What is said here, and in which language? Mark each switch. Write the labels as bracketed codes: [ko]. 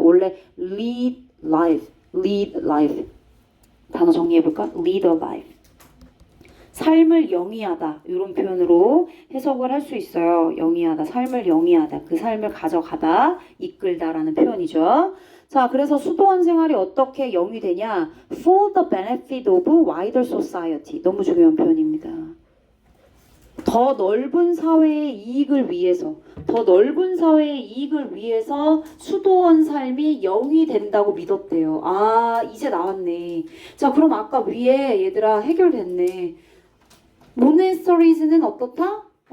[ko] 원래 lead life 단어 정리해볼까? lead a life 삶을 영위하다 이런 표현으로 해석을 할 수 있어요. 영위하다, 삶을 영위하다, 그 삶을 가져가다, 이끌다라는 표현이죠. 자, 그래서 수도원 생활이 어떻게 영위되냐? [en] For the benefit of wider society. [ko] 너무 중요한 표현입니다. 더 넓은 사회의 이익을 위해서, 더 넓은 사회의 이익을 위해서 수도원 삶이 영위된다고 믿었대요. 이제 나왔네. 자, 그럼 아까 위에 얘들아 해결됐네. 모네스터리즈는 어떻다?